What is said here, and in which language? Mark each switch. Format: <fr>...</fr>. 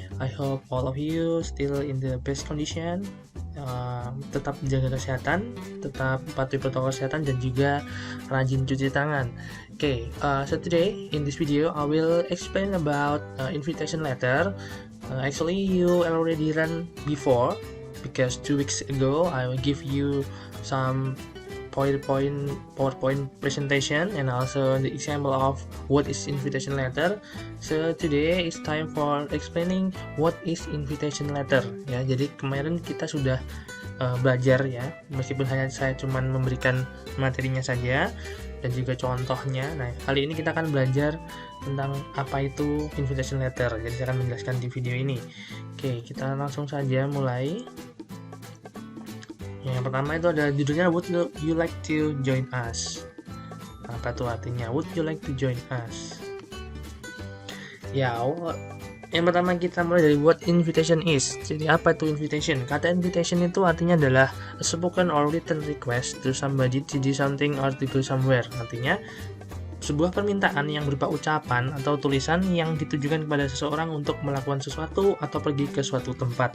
<en>I hope all of you still in the best condition.</en> <id>Tetap jaga kesehatan, tetap patuhi protokol kesehatan, dan juga rajin cuci tangan.</id> <en>So today in this video I will explain about invitation letter. Actually, you already run before because 2 weeks ago I will give you some PowerPoint presentation and also the example of what is invitation letter. So today is time for explaining what is invitation letter.</en> <id>Ya, jadi kemarin kita sudah belajar ya, meskipun hanya saya cuman memberikan materinya saja dan juga contohnya. Nah, kali ini kita akan belajar tentang apa itu invitation letter. Jadi saya akan menjelaskan di video ini. Oke, kita langsung saja mulai. Yang pertama itu ada judulnya</id> <en>Would you like to join us?</en> <id>Apa tuh artinya</id> <en>Would you like to join us?</en> <id>Ya, yang pertama kita mulai dari</id> <en>what invitation is.</en> <id>Jadi apa itu invitation? Kata invitation itu artinya adalah</id> <en>a spoken or written request to somebody to do something or to go somewhere.</en> <id>Artinya sebuah permintaan yang berupa ucapan atau tulisan yang ditujukan kepada seseorang untuk melakukan sesuatu atau pergi ke suatu tempat.</id>